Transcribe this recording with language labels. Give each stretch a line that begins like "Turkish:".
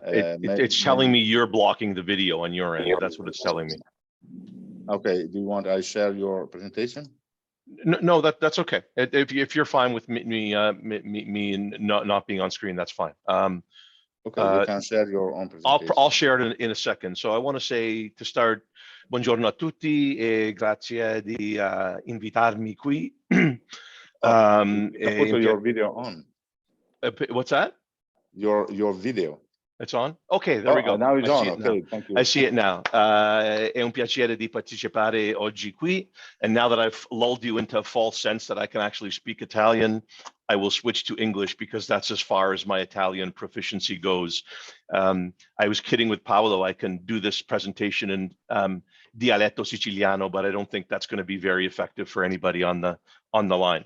English: it's telling me you're blocking the video on your end. That's what it's telling me. Okay, do you want I share your presentation? No, that's okay. If you're fine with me not being on screen, that's fine. Okay, you can share your own presentation. I'll share it in a second. So I want to say to start,
Italian: buongiorno a tutti e grazie di invitarmi qui.
English: Put your video on. What's that? Your video. It's on? Okay, there we go. Now it's on. Okay, thank you. I see it now.
Italian: È un piacere di partecipare oggi qui.
English: And now that I've lulled you into a false sense that I can actually speak Italian, I will switch to English because that's as far as my Italian proficiency goes. I was kidding with Paolo. I can do this presentation in dialetto siciliano, but I don't think that's going to be very effective for anybody on the line.